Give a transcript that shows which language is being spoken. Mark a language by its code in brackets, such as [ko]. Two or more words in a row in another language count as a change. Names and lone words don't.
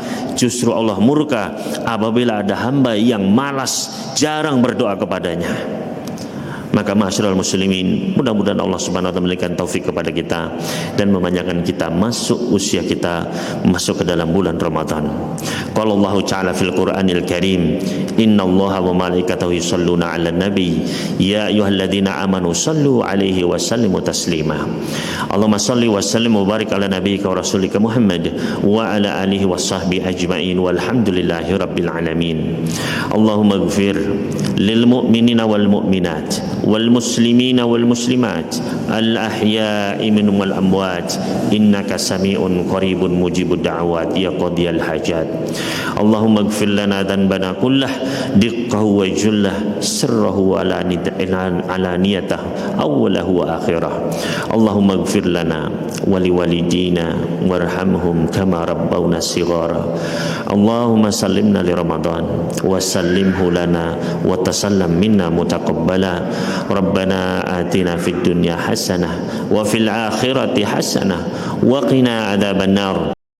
[id] Justru Allah murka apabila ada hamba yang malas, jarang berdoa kepadanya. Maka [ar] معاشر المسلمين, [id] mudah-mudahan Allah [ar] سبحانه وتعالى [id] memberikan taufik kepada kita dan memanjangkan kita masuk usia kita masuk ke dalam bulan Ramadan. [ar] قال الله تعالى في القرآن الكريم إن الله وملائكته يصلون على النبي يا أيها الذين آمنوا صلوا عليه وسلموا تسليما. اللهم صل وسلم وبارك على نبيك ورسولك محمد وعلى آله وصحبه أجمعين والحمد لله رب العالمين. اللهم اغفر للمؤمنين والمؤمنات والمسلمين والمسلمات الأحياء منهم والأموات إنك سميع قريب مجيب الدعوات يا قاضي الحاجات. اللهم اغفر لنا ذنبنا كله دقه وجله سره وعلانيته أوله وآخره. اللهم اغفر لنا ولوالدينا وارحمهم كما ربونا صغارا. اللهم سلمنا لرمضان وسلمه لنا وتسلمه منا متقبلا. ربنا آتنا في الدنيا حسنة وفي الآخرة حسنة وقنا عذاب النار.